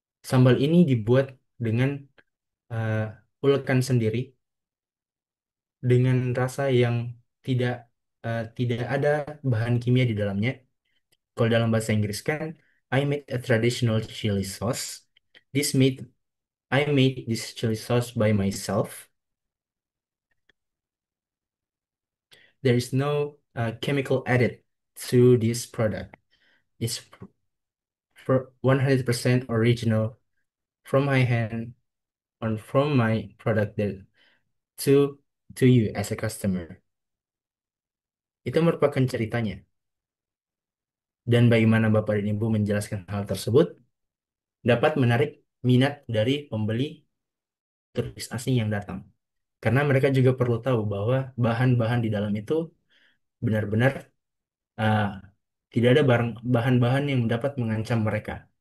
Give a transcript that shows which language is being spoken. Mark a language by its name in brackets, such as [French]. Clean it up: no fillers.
[Indonesian] Sambal ini dibuat dengan eh, ulekan sendiri dengan rasa yang tidak tidak ada bahan kimia di dalamnya. Kalau dalam bahasa Inggris kan, [English] I made a traditional chili sauce. This made I made this chili sauce by myself. There is no chemical added to this product. It's for 100% original from my hand or from my product that to to you as a customer. [Indonesian] Itu merupakan ceritanya. Dan bagaimana Bapak dan Ibu menjelaskan hal tersebut dapat menarik minat dari pembeli turis asing yang datang. Karena mereka juga perlu tahu bahwa bahan-bahan di dalam itu benar-benar uh, tidak ada bahan-bahan yang dapat mengancam mereka.